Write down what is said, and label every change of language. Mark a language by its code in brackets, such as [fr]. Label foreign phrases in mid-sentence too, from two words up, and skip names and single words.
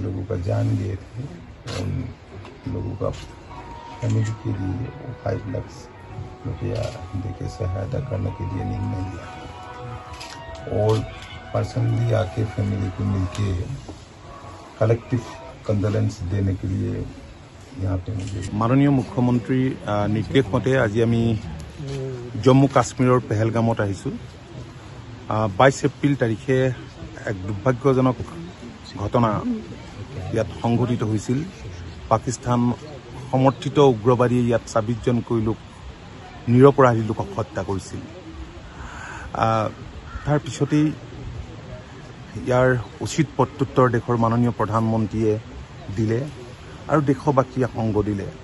[hi] का जान गए थे, उन लोगों का फैमिली के लिए 5 लाख रुपया देके सहायता करने के लिए निर्णय लिया और पर्सनली आके फैमिली को मिलके कलेक्टिव कंडोलेंस देने के लिए यहाँ पे मुझे [as] মাননীয় মুখ্যমন্ত্ৰী নিৰ্দেশ মতে আজ আমি জম্মু কাশ্মীৰ পহলগামত আহিছোঁ 22 এপ্ৰিল তাৰিখে এক দুৰ্ভাগ্যজনক ঘটনা ইয়াত সংঘটিত হৈছিল। পাকিস্তান সমৰ্থিত উগ্ৰবাদীয়ে ইয়াত 26 জনকৈ লোক নিৰপৰাধী লোকক হত্যা কৰিছিল। তাৰ পিছতেই ইয়াৰ উচিত প্ৰত্যুত্তৰ দেশৰ মাননীয় প্ৰধানমন্ত্ৰীয়ে দিলে আৰু দেশবাসীয়ে সংগ দিলে।